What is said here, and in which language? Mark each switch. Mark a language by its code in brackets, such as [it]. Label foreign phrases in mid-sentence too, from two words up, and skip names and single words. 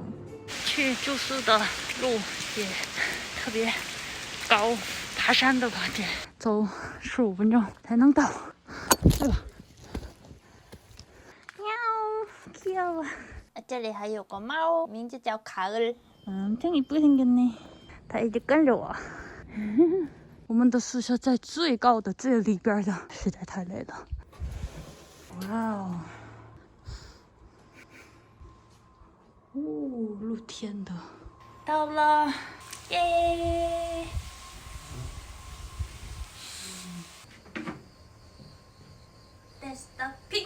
[zh] 去住宿的路也特别高，爬山的感觉，走15分钟才能到。 [ko] 喵，귀여워。 [zh] 这里还有个猫，名字叫卡尔。 [ko] 挺 이쁘게 생겼네。 [zh] 它一直跟着我。我们的宿舍在最高的最里边的，实在太累了。哇哦，露天的，到了，耶 ！ [en] That's the pig。